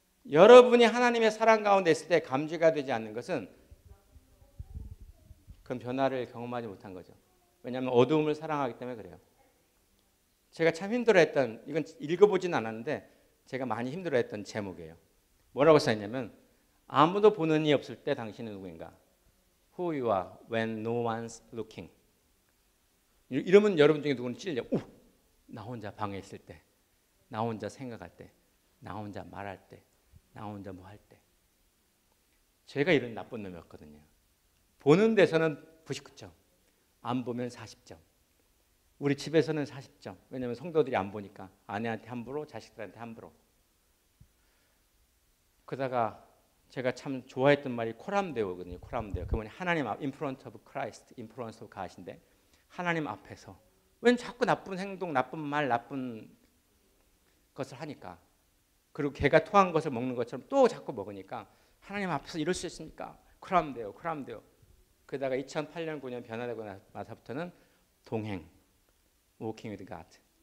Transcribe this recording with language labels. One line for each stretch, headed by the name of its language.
Korean: 여러분이 하나님의 사랑 가운데 있을 때 감지가 되지 않는 것은 그건 변화를 경험하지 못한 거죠. 왜냐하면 어두움을 사랑하기 때문에 그래요. 제가 참 힘들어했던, 이건 읽어보진 않았는데 제가 많이 힘들어했던 제목이에요. 뭐라고 써있냐면 아무도 보는 이 없을 때 당신은 누구인가?
English: Who you are when no one's looking.
Korean: 이러면 여러분 중에 누구는 찔려. 나 혼자 방에 있을 때, 나 혼자 생각할 때, 나 혼자 말할 때, 나 혼자 뭐 할 때. 제가 이런 나쁜 놈이었거든요. 보는 데서는 99점, 안 보면 40점. 우리 집에서는 40점. 왜냐하면 성도들이 안 보니까 아내한테 함부로, 자식들한테 함부로. 그러다가 제가 참 좋아했던 말이 코람데오거든요. 코람데오. 그분이 하나님 앞,
English: in front of Christ, in front of God
Korean: 인데 하나님 앞에서. 웬 자꾸 나쁜 행동, 나쁜 말, 나쁜 것을 하니까. 그리고 개가 토한 것을 먹는 것처럼 또 자꾸 먹으니까 하나님 앞에서 이럴 수 있습니까? 코람데오, 코람데오. 그러다가 2008년, 9년 변화되고 나서부터는 동행,
English: walking with God.